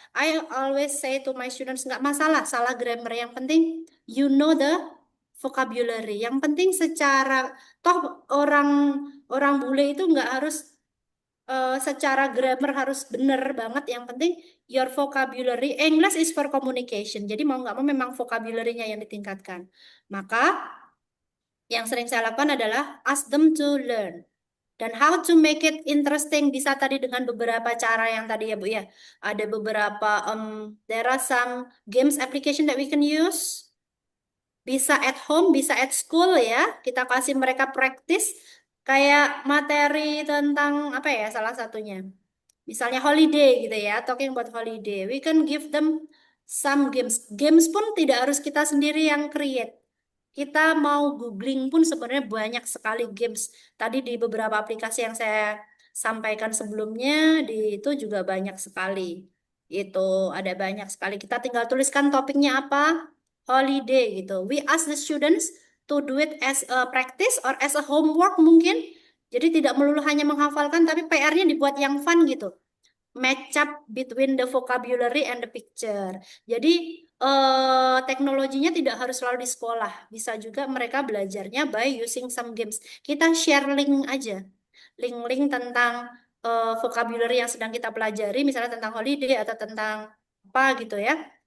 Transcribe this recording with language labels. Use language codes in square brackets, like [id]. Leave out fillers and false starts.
[en] I always say to my students [id] nggak masalah salah grammar, yang penting [en] you know the vocabulary. [id] Yang penting secara toh orang bule itu nggak harus secara grammar harus bener banget. Yang penting [en] your vocabulary. English is for communication. [id] Jadi mau nggak mau memang vocabulary-nya yang ditingkatkan. Maka yang sering saya lakukan adalah [en] ask them to learn. [id] Dan [en] how to make it interesting [id] bisa tadi dengan beberapa cara yang tadi ya Bu ya. Ada beberapa [en] there are some games application that we can use. Bisa at home, bisa at school ya. [id] Kita kasih mereka practice kayak materi tentang apa ya salah satunya. Misalnya holiday gitu ya, [en] talking about holiday. We can give them some games. [id] Games pun tidak harus kita sendiri yang create. Kita mau googling pun sebenarnya banyak sekali games. Tadi di beberapa aplikasi yang saya sampaikan sebelumnya, di itu juga banyak sekali. Itu ada banyak sekali. Kita tinggal tuliskan topiknya apa, holiday gitu. [en] We ask the students to do it as a practice or as a homework mungkin. [id] Jadi tidak melulu hanya menghafalkan, tapi PR-nya dibuat yang fun gitu. [en] Match up between the vocabulary and the picture. [id] Jadi teknologinya tidak harus selalu di sekolah. Bisa juga mereka belajarnya [en] by using some games. [id] Kita share link aja. Link-link tentang vocabulary yang sedang kita pelajari, misalnya tentang holiday atau tentang apa gitu ya.